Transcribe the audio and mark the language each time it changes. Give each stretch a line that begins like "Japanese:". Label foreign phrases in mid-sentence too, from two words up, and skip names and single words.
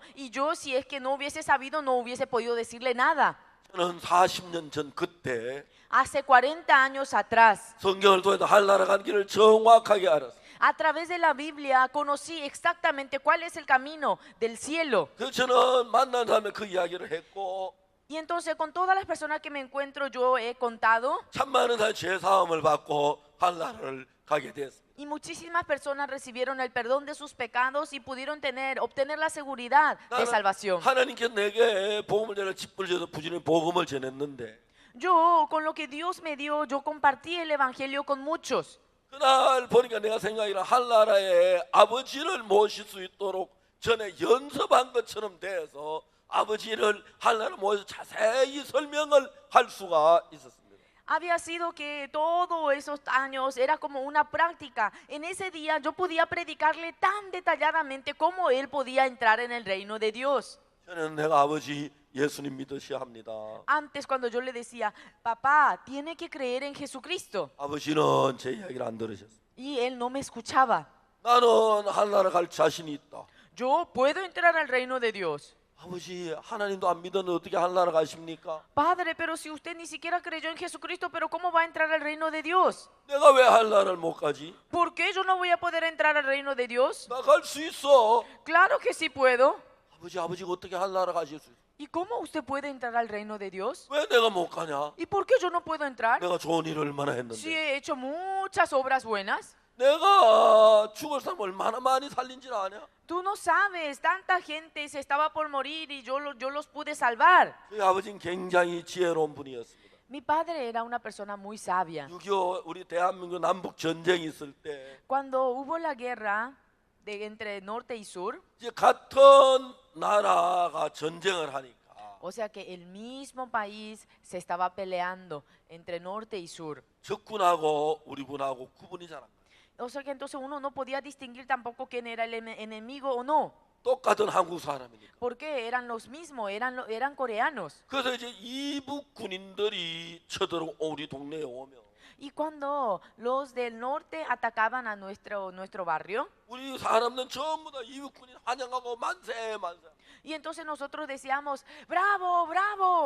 Spanish: Y yo, si es que no hubiese sabido, no hubiese podido decirle nada.
Korean: 저는 40년 전 그때
Spanish: Hace 40 años atrás,
Korean: 성경을 통해서 하늘나라 간 길을 정확하게 알았어요.
Spanish: a través de la Biblia, conocí exactamente cuál es el camino del cielo.
Korean: 그래서 저는 만난 사람에 그 이야기를 했고
Spanish: Y entonces con todas las personas que me encuentro yo he contado,
Korean: 참 많은 사람이 죄 사함을 받고 하늘나라를 가게 됐습니다.
Spanish: y muchísimas personas recibieron el perdón de sus pecados y pudieron obtener la seguridad de salvación.
Korean: 하나님께서 내게 복음을 전할 직분을 줘서 부지런히 복음을 전했는데
Spanish: Yo, con lo que Dios me dio, yo compartí el evangelio con muchos.
Korean: 그날 보니까 내가 생각이라 하늘나라에 아버지를 모실 수 있도록 전에 연습한 것처럼 돼서 아버지를 하늘나라 모여서 자세히 설명을 할 수가 있었습니다.
Spanish: Había sido que todos esos años era como una práctica. En ese día yo podía predicarle tan detalladamente cómo él podía entrar en el reino de Dios.
Korean: 저는 내가 아버지 예수님 믿으셔야 합니다.
Spanish: Antes cuando yo le decía, papá, tiene que creer en Jesucristo.
Korean: 아버지는 제 이야기를 안 들으셨어요.
Spanish: Y él no me escuchaba.
Korean: 나는 하늘나라 갈 자신이 있다.
Spanish: Yo puedo entrar al reino de Dios.
Korean: 아버지 하나님도 안 믿었는데 어떻게 하늘나라 가십니까?
Spanish: Padre, pero si usted ni siquiera creyó en Jesucristo, ¿pero cómo va a entrar al reino de Dios?
Korean: 내가 왜 하늘나라를 못 가지?
Spanish: ¿Por qué yo no voy a poder entrar al reino de Dios?
Korean: 나 갈 수 있어.
Spanish: Claro que sí puedo.
Korean: 아버지가 어떻게 하늘나라 가실 수 있어?
Spanish: ¿Y cómo usted puede entrar al reino de Dios?
Korean: 왜 내가 못 가냐?
Spanish: ¿Y por qué yo no puedo entrar?
Korean: 내가 좋은 일을 얼마나
Spanish: Si
Korean: 했는데
Spanish: he hecho muchas obras buenas.
Korean: 내가 죽을 사람 얼마나 많이 살린 줄 아냐?
Spanish: Tú no sabes, tanta gente se estaba por morir y yo los pude salvar.
Korean: 저희 아버지는 굉장히 지혜로운 분이었습니다.
Spanish: Mi padre era una persona muy sabia.
Korean: 6.25 우리 대한민국 남북 전쟁이 있을 때
Spanish: Cuando hubo la guerra entre norte y sur,
Korean: 이제 같은 나라가 전쟁을 하니까
Spanish: o sea que el mismo país se estaba peleando entre norte y sur.
Korean: 적군하고 우리 군하고 구분이 잘 안 가요.
Spanish: O sea que entonces uno no podía distinguir tampoco quién era el enemigo o no.
Korean: 똑같은 한국 사람이니까.
Spanish: Porque eran los mismos, eran coreanos.
Korean: 그래서 이제 이북 군인들이 쳐들어 우리 동네에 오면
Spanish: Y cuando los del norte atacaban a nuestro barrio,
Korean: 우리 사람들은 전부 다 이북 군인 환영하고 만세 만세.
Spanish: y entonces nosotros decíamos, bravo, bravo.